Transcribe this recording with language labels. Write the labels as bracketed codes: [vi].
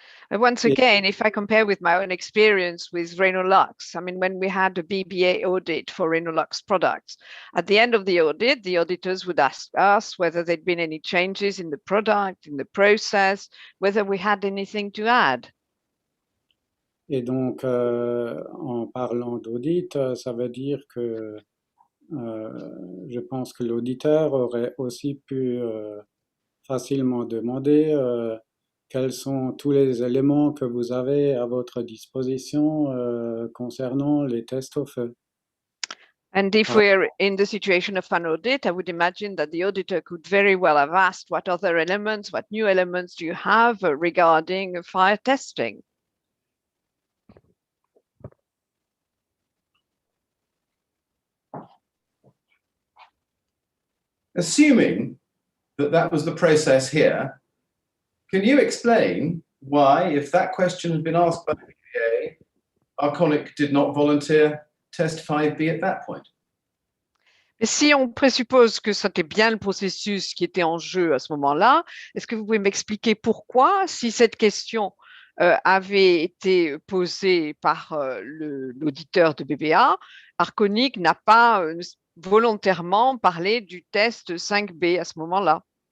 [en] Once again, if I compare with my own experience with Renolux, I mean, when we had a BBA audit for Renolux products, at the end of the audit, the auditors would ask us whether there'd been any changes in the product, in the process, whether we had anything to add. [fr] Et donc, en parlant d'audit, ça veut dire que je pense que l'auditeur aurait aussi pu facilement demander quels sont tous les éléments que vous avez à votre disposition concernant les tests au feu. [en] And if we're in the situation of an audit, I would imagine that the auditor could very well have asked what other elements, what new elements do you have regarding fire testing? Assuming that was the process here, can you explain why, if that question had been asked by the BBA, Arconic did not volunteer test 5B at that point? [fr] Et si on présuppose que c'était bien le processus qui était en jeu à ce moment-là, est-ce que vous pouvez m'expliquer pourquoi, si cette question avait été posée par l'auditeur de BBA, Arconic n'a pas volontairement parlé du test 5B à ce moment-là?